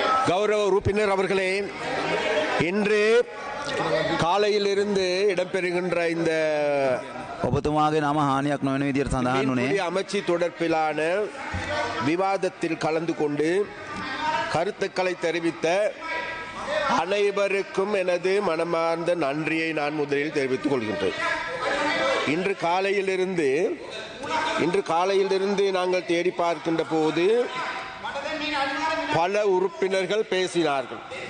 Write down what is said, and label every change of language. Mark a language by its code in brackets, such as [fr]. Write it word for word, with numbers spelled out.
[ta] கௌரவ உறுப்பினர் அவர்களே, இன்று காலையிலிருந்து இடம்பெறுகின்ற இந்த [si] ඔබතුමාගේ නම හානියක් නොවන විදිහට සඳහන් වුණේ [ta] அமைச்சு தொடர்பிலான விவாதத்தில் கலந்து கொண்டு கருத்துக்களை தெரிவித்த அனைவருக்கும் எனது மனமார்ந்த நன்றியை நான் முதலில் தெரிவித்துக் கொள்கின்றேன். இன்று காலையிலிருந்து இன்று காலையிலிருந்து நாங்கள் தேடி பார்க்கின்ற போது பல உறுப்பினர்கள் பேசினார்கள்.